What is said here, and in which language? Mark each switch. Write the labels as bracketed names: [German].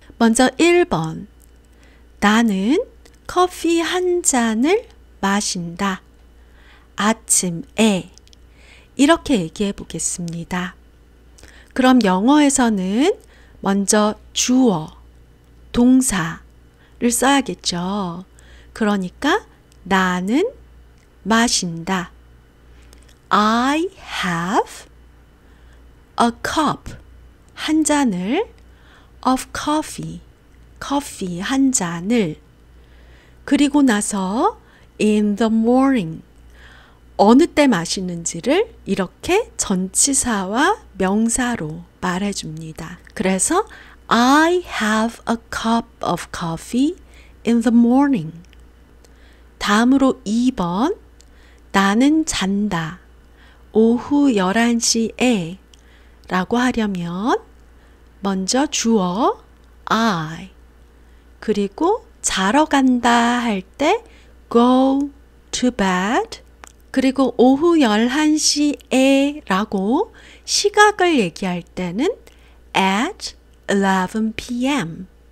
[Korean] 먼저 1번. 나는 커피 한 잔을 마신다. 아침에. 이렇게 얘기해 보겠습니다. 그럼 영어에서는 먼저 주어, 동사를 써야겠죠. 그러니까 나는 마신다. [English] I have a cup, [Korean] 한 잔을, [English] of coffee, [Korean] 커피 한 잔을. 그리고 나서 [English] in the morning, [Korean] 어느 때 마시는지를 이렇게 전치사와 명사로 말해줍니다. [English] 그래서 I have a cup of coffee in the morning. [Korean] 다음으로 2번. 나는 잔다. 오후 11시에 라고 하려면 먼저 주어 I, 그리고 자러 간다 할 때 [English] go to bed, [Korean] 그리고 오후 11시에 라고 시각을 얘기할 때는 [English] at 11 p.m.